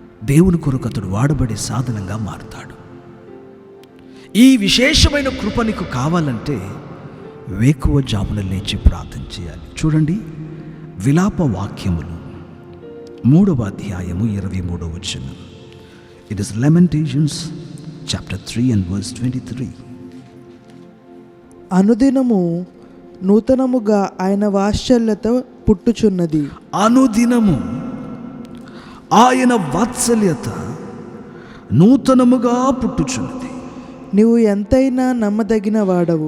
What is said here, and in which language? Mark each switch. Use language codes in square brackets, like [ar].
[te] దేవుని కొరకు అతడు వాడబడే సాధనంగా మారుతాడు. ఈ విశేషమైన కృప నీకు కావాలంటే వేకువ జామున లేచి ప్రార్థన చేయాలి. చూడండి, విలాప వాక్యములు 3వ అధ్యాయము 23వ వచనం. [en] It is Lamentations chapter 3 and verse 23. [te] అనుదినము నూతనముగా ఆయన వాత్సల్యత పుట్టుచున్నది. అనుదినము ఆయన వాత్సల్యత నూతనముగా పుట్టుచున్నది. నువ్వు ఎంతైనా నమ్మదగిన వాడవు.